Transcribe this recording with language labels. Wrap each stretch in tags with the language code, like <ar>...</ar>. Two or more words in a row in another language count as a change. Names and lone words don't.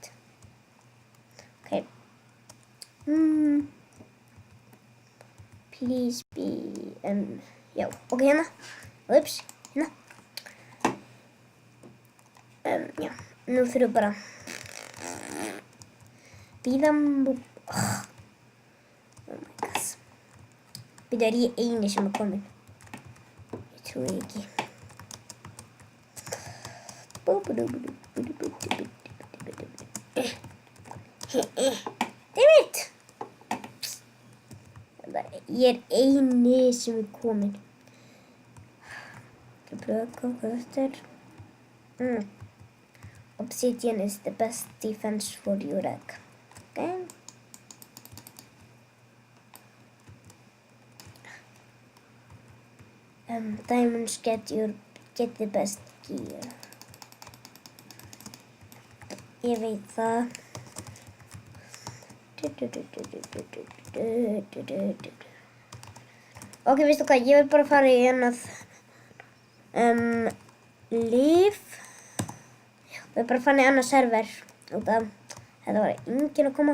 <is>Ok.</is> <en>Please be,</en> <is>já, ok, hérna. Ups, hérna. Já, nú þurfum bara bíða.</is> <en>Oh my god.</en> <is>Bíða, er ég eini sem komin? Ég trúi ekki. Dammit! Ég eini sem komin. Ég pröfa hvað þetta er.</is> <en>Obsidian is the best defense for your egg. Okay. Diamonds get the best gear.</en> <is>Ég veit það. Ok, veistu hvað, ég vil bara fara í annað líf. Ég vil bara fara í annað server út af þetta var enginn að koma.</is>